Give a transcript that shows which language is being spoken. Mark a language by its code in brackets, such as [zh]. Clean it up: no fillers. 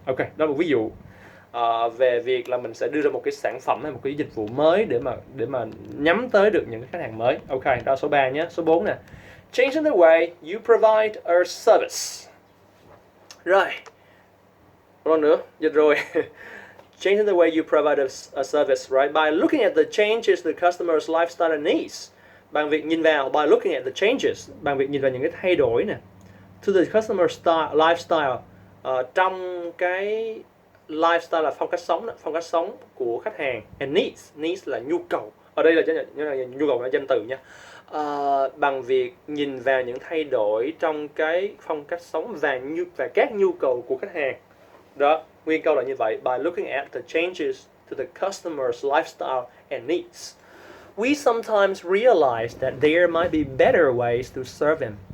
[vi] Ok, đó là một ví dụ về việc là mình sẽ đưa ra một cái sản phẩm hay một cái dịch vụ mới để mà nhắm tới được những khách hàng mới. Ok, đó là số 3 nhé. Số 4 nè. [en] Changing the way you provide a service. Rồi. [vi] Một lần nữa, dịch rồi. [en] Changing the way you provide a service, right? By looking at the changes the customer's lifestyle and needs. [vi] Bằng việc nhìn vào, [en] by looking at the changes, [vi] bằng việc nhìn vào những cái thay đổi nè, [en] to the customer's lifestyle, [vi] trong cái lifestyle là phong cách sống của khách hàng, [en] and needs [vi] là nhu cầu. Ở đây là nhu cầu là danh từ nha. Bằng việc nhìn vào những thay đổi trong cái phong cách sống và các nhu cầu của khách hàng. Đó, nguyên câu là như vậy. [en] By looking at the changes to the customer's lifestyle and needs, we sometimes realize that there might be better ways to serve him.